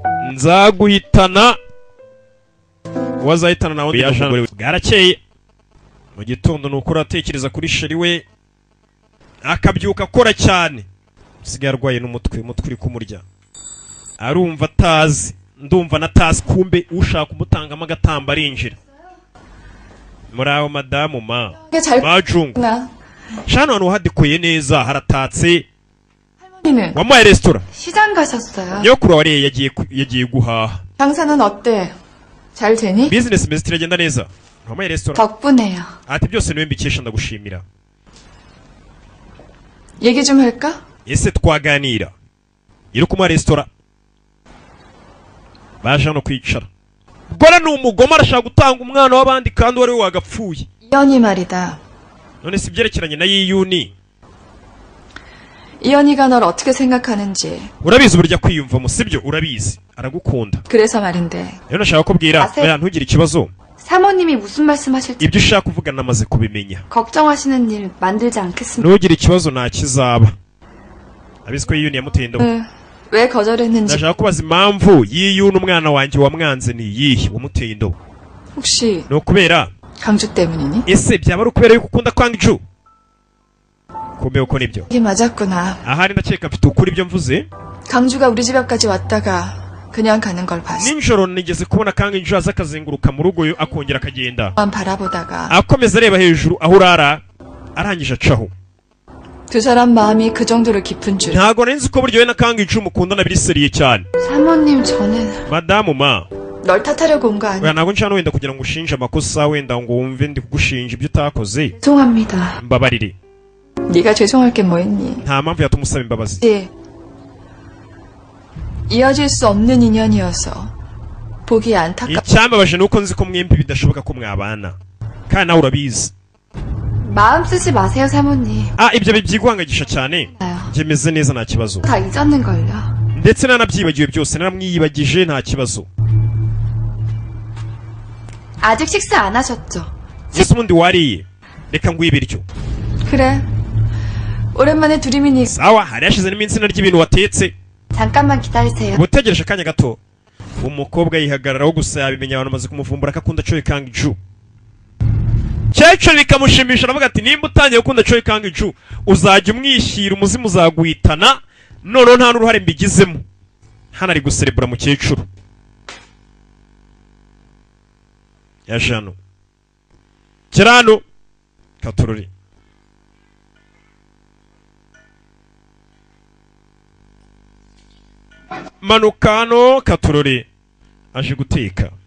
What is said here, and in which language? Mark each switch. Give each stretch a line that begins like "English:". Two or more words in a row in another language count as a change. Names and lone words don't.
Kinyarwanda: nzaguhitana wazahitana nawe bwarakeye mu gitondo nuko uratekereza kuri sheri we akabyuka akora cyane sigaye arwaye n'umutwe uri kumurya arumva atazi ndumva natazi kumbe ushaka umutangamo agatamba arinjira muraho madamu majungu shano hano hadikoye neza haratatse wamuhaye resitora
Korean: 시장 가셨어요.
Kinyarwanda: nyokuru wariye yagiye guhaha
Korean: 장사는 어때? 잘 되니?
Kinyarwanda: bizinesi imeze iragenda neza wamuhaye resitora
Korean: 덕분에요.
Kinyarwanda: ati byose niwe mbikesha ndagushimira
Korean: 얘기 좀 할까?
Kinyarwanda: ese twaganira iri kumuha resitora baje hano kwicara gora ni umugome arashaka gutanga umwana w'abandi kandi wari we wagapfuye
Korean: 이현이 말이다.
Kinyarwanda: none si byerekeranye na yiyuni
Korean: 이현이가 널 어떻게 생각하는지.
Kinyarwanda: urabizi uburyo kwiyumvamo sibyo urabizi aragukunda
Korean: 그래서 말인데.
Kinyarwanda: rero nashaka kubwira oya ntugire ikibazo
Korean: 사모님이 무슨 말씀하실지
Kinyarwanda: ibyo ushaka kuvuga namaze kubimenya
Korean: 걱정하시는 일 만들지 않겠습니다.
Kinyarwanda: ntugire ikibazo nta kizaba abizi ko yiyuni yamuteye indobo
Korean: 왜 거절했는지.
Kinyarwanda: ndashaka kubaza impamvu yiyuni umwana wanjye wamwanze ni iyihe wamuteye indobo
Korean: 혹시
Kinyarwanda: ni ukubera
Korean: 강주 때문이니?
Kinyarwanda: ese byaba ari ukubera yuko ukunda kwanga icu kumbe uko nibyo
Korean: 이게 맞았구나.
Kinyarwanda: ahari ndakeka mfite ukuri ibyo mvuze
Korean: 강주가 우리 집 앞까지 왔다가 그냥 가는 걸 봤어.
Kinyarwanda: ninjoro nigeze kubona kanga injuru aza akazenguruka mu rugo akongera akagenda
Korean: 바라보다가
Kinyarwanda: akomeza areba hejuru aho urara arangije acaho
Korean: 두 사람 마음이 그 정도로 깊은 줄.
Kinyarwanda: ntago nzi ko buryo we na kanga injuru mukundana biri seriye cyane
Korean: 사모님 저는
Kinyarwanda: madamu
Korean: 널 탓하려고 온 거 아니야.
Kinyarwanda: oya ntago nshaka wenda kugira ngo ushinje amakosa wenda ngo wumve ndi kugushinja ibyo utakoze
Korean: 죄송합니다.
Kinyarwanda: mbabarire
Korean: 네가 죄송할 게 뭐 있니?
Kinyarwanda: nta mpamvu yatuma usaba imbabazi
Korean: 예. 이어질 수 없는 인연이어서 보기 안타깝.
Kinyarwanda: icyambabaje nuko nzi ko mwembi bidashoboka ko mwabana kandi nawe urabizi
Korean: 마음 쓰지 마세요 사모님.
Kinyarwanda: ibyo bibyiguhangagisha cyane njye meze neza nta kibazo
Korean: 다 잊었는걸요.
Kinyarwanda: ndetse nanabyibagiwe byose naramwiyibagije nta kibazo
Korean: 아직 식사 안 하셨죠?
Kinyarwanda: ese ubundi wariye reka nguhe ibiryo
Korean: 그래. 오랜만에 두리미니.
Kinyarwanda: sawa hari hashize n'iminsi narya ibintu watetse
Korean: 잠깐만 기다리세요.
Kinyarwanda: utegereje akanya gato umukobwa yihagararaho gusa yabimenya abantu bamaze kumuvumbura ko akunda Choi Kang-ju Checho bikamushimisha aravuga ati nimba utangiye gukunda Choi Kang-ju uzajya umwishyira umuzimu uzaguhitana noneho nta n'uruhare mbigizemo hano ari guserebura mukecuru yaje hano kirano katururi manukano katururi aje guteka